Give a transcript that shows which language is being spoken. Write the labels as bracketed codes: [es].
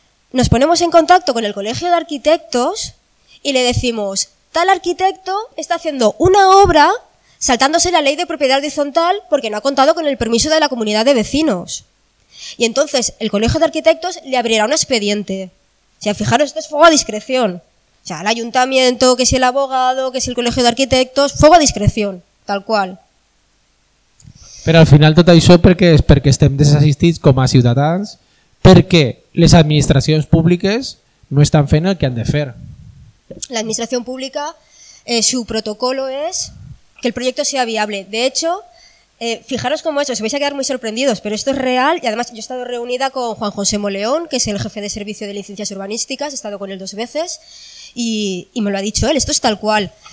[es] Nos ponemos en contacto con el Colegio de Arquitectos y le decimos, tal arquitecto está haciendo una obra saltándose la ley de propiedad horizontal porque no ha contado con el permiso de la comunidad de vecinos. Y entonces el Colegio de Arquitectos le abrirá un expediente. O sea, fijaros, esto es fuego a discreción. O sea, el ayuntamiento, que si el abogado, que si el Colegio de Arquitectos, fuego a discreción, tal cual. [ca] Però al final tot això perquè estem desassistits com a ciutadans, perquè les administracions públiques no estan fent el que han de fer. L'administració pública, [es] su protocolo es que el proyecto sea viable. De hecho, fijaros cómo es, os vais a quedar muy sorprendidos, pero esto es real y además yo he estado reunida con Juan José Moleón, que es el jefe de servicio de licencias urbanísticas, he estado con él dos veces y me lo ha dicho él, esto es tal cual.